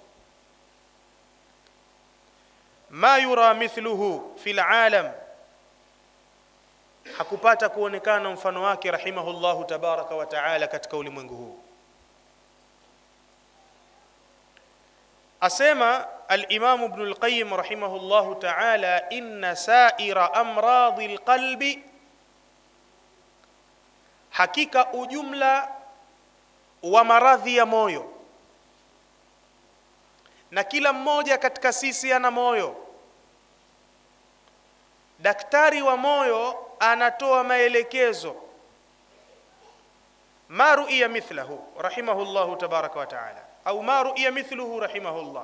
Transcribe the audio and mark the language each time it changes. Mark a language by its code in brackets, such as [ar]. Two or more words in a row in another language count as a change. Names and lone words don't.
[ar] ما يرى مثله في العالم, [sw] hakupata kuonekana mfano wake [ar] رحمه الله تبارك وتعالى [sw] katika ulimwengu huu. [ar] Asema al-Imam Ibn al-Qayyim رحمه الله تعالى، إن سائر أمراض القلب, [sw] hakika ujumla wa maradhi ya moyo, na kila mmoja katika sisi ana moyo. Daktari wa moyo anatoa maelekezo, [ar] ما رئي مثله رحمه الله تبارك وتعالى، أو ما رئي مثله رحمه الله.